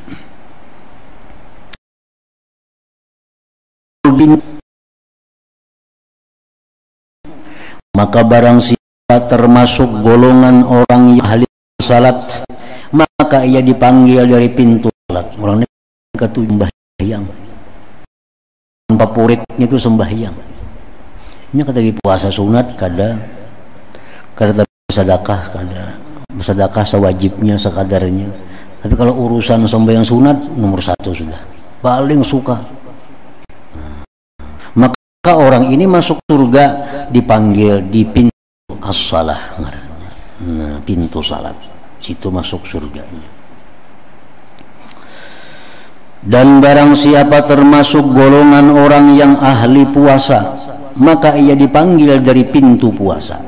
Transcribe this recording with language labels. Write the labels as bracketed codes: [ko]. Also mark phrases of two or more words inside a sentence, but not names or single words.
[id] Maka barang siapa termasuk golongan orang yang ahli salat, maka ia dipanggil dari pintu salat. Orang ini ketujuh sembahyang. Favoritnya itu sembahyang. Ini kata di puasa sunat kada bersedekah, kada bersedekah sewajibnya sekadarnya. Tapi kalau urusan sembahyang sunat nomor satu sudah, paling suka. Maka orang ini masuk surga dipanggil di pintu as-salah. Nah, pintu salat, situ masuk surganya. Dan barang siapa termasuk golongan orang yang ahli puasa, maka ia dipanggil dari pintu puasa.